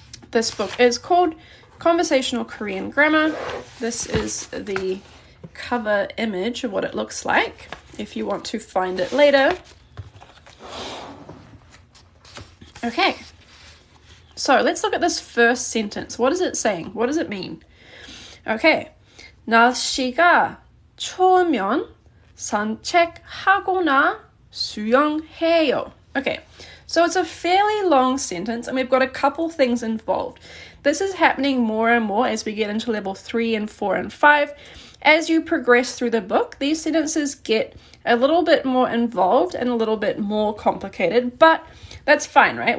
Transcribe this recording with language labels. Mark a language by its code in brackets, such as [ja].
[en] This book is called Conversational Korean Grammar. This is the cover image of what it looks like, if you want to find it later. Okay, so let's look at this first sentence. What is it saying? What does it mean? [ko] Okay, 날씨가 추우면 산책하거나 수영해요. [en] Okay, so it's a fairly long sentence and we've got a couple things involved. This is happening more and more as we get into level 3 and 4 and 5. As you progress through the book, these sentences get a little bit more involved and a little bit more complicated, but that's fine, right?